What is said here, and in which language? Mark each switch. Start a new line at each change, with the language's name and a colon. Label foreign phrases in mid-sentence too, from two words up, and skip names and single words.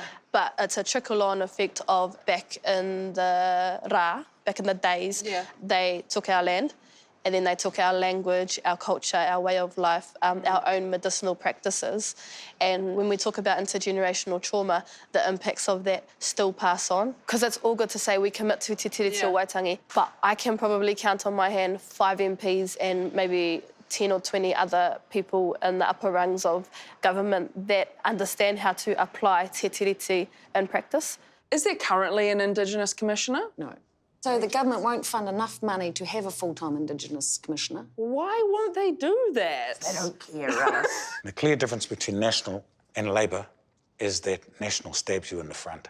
English: But it's a trickle-on effect of back in the back in the days, they took our land and then they took our language, our culture, our way of life, our own medicinal practices. And when we talk about intergenerational trauma, the impacts of that still pass on. Because it's all good to say we commit to te tiriti o Waitangi, but I can probably count on my hand 5 MPs and maybe 10 or 20 other people in the upper rungs of government that understand how to apply te tiriti in practice. Is there currently an Indigenous Commissioner? No. So the government won't fund enough money to have a full-time Indigenous Commissioner. Why won't they do that? They don't care, Russ. The clear difference between National and Labour is that National stabs you in the front.